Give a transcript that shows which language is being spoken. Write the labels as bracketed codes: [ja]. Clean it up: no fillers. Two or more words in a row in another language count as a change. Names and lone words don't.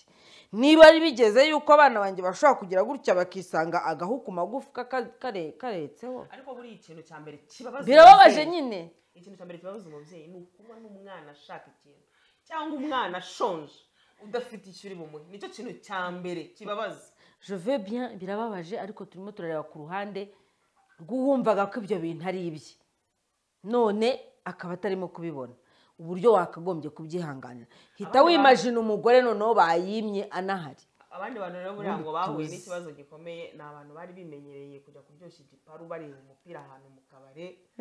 [rw] Niba ari bigeze yuko abana banjye bashobora kugira gutya bakisanga agahu ku magufwa karetseho, ariko buri ikintu cya mbere kibabaza birababaje nyine. Ikintu cya mbere kibabaza umubyeyi ni ukuba n'umwana ashaka ikintu cyangwa umwana ashonje udafite icyo uri bumuhe. Nicyo kintu cya mbere kibabaza. [fr] Je veux bien, [rw] birababaje, ariko turimo turareba ku ruhande rw'uwumvaga ko ibyo bintu ari ibye, none akaba atarimo kubibona uburyo wakagombye kubyihanganira. Hita wimagine umugore noneho bayimye anahari. Abandi bantu rero buriya ngo bahuye n'ikibazo gikomeye ni abantu bari bimenyereye kujya kuryoshya igiparu bareba umupira ahantu mu kabare.